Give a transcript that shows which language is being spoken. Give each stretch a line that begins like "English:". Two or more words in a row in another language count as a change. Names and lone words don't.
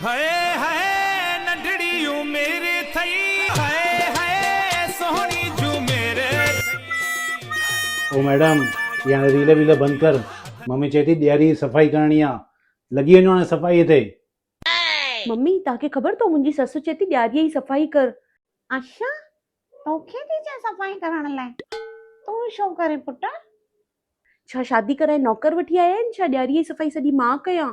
Sindhi: हाय हाय नंढड़ी मेरे थई हाय हाय सोहनी जू मेरे
Hindi: ओ मैडम यहाँ रील वील बंद कर।
Sindhi: मम्मी चए थी ॾियारी सफ़ाई करणी आहे। लॻी वञो हाणे सफ़ाईअ ते। मम्मी तव्हांखे ख़बर अथव मुंहिंजी ससु चए थी ॾियारीअ जी सफ़ाई कर। अच्छा तोखे थी चए सफ़ाई करण लाइ तूं छो करे पुट? छा शादी कराए नौकर वठी आया आहिनि छा ॾियारीअ जी सफ़ाई सॼी मां कयां?